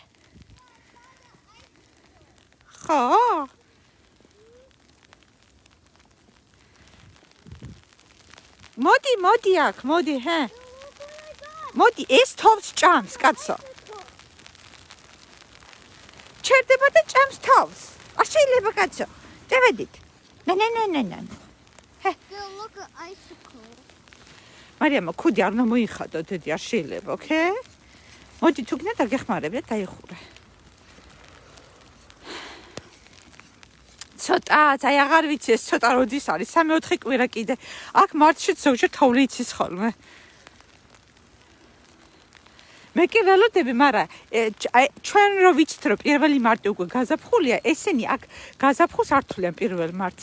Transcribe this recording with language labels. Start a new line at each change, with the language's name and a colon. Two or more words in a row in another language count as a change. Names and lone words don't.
Georgian: ხო? მოდი აქ, მოდი, ჰე? მოდი, ეს თოვს ჭამს, კაცო. ჩერდება და ჭამს თოვს. არ შეიძლება, კაცო. წევედით.
English: No. Hey. Look at icicle.
Georgian: მარიამ, ხუდი არ უნდა მოიხადო, დედი, არ შეიძლება, okay? მოდი თუ გინდა დაგეხმარებ და დაიხურე. ცოტა, აი აღარ ვიცი ეს ცოტა როდის არის, 3-4 კვირა კიდე. აქ მარტში ზოგჯერ თოვლი იცის ხოლმე. მე კი ველოდები, მაგრამ ჩვენ რო ვიცით რომ 1 მარტი უკვე გაზაფხულია, ესენი აქ გაზაფხულს არ თვლიან 1 მარტს.